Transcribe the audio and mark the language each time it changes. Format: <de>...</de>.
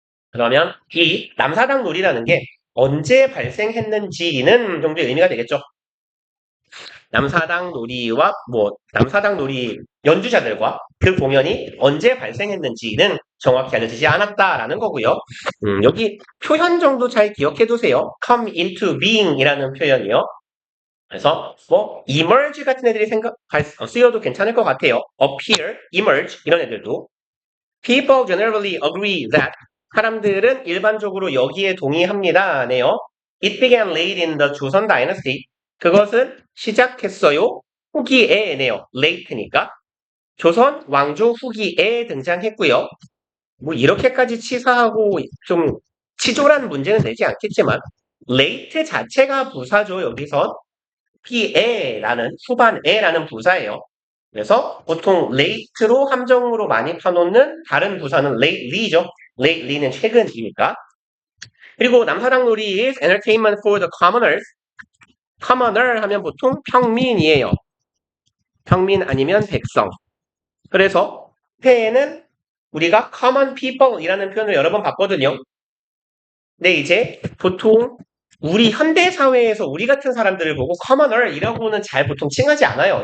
<ko>그러면 이 남사당 놀이라는 게 언제 발생했는지는 정도의 의미가 되겠죠. 남사당 놀이와 남사당 놀이 연주자들과 그 공연이 언제 발생했는지는 정확히 알려지지 않았다라는 거고요. 여기 표현 정도 잘 기억해 두세요.</ko> <en>come into being</en> <ko>이라는 표현이요. 그래서 emerge 같은 애들이 쓰여도 괜찮을 것 같아요. appear, emerge 이런 애들도.</ko> <en>People generally agree that</en> <ko>사람들은 일반적으로 여기에 동의합니다. 네요.</ko> <en>It began late in the 조선 dynasty.</en> <ko>그것은 시작했어요. 후기에네요. late니까. 조선 왕조 후기에 등장했고요. 이렇게까지 치사하고 좀 치졸한 문제는 되지 않겠지만 late 자체가 부사죠. 여기선 후기에라는 후반에라는 부사예요. 그래서 보통 late로 함정으로 많이 파놓는 다른 부사는 lately죠. lately는 최근이니까.</ko> <en>그리고 남사당 놀이 is entertainment for the commoners.</en> <ko>commoner 하면 보통 평민이에요. 평민 아니면 백성. 그래서 회에는 우리가 common people이라는 표현을 여러 번 봤거든요. 근데 이제 보통 우리 현대 사회에서 우리 같은 사람들을 보고 commoner이라고는 잘 보통 칭하지 않아요.</ko>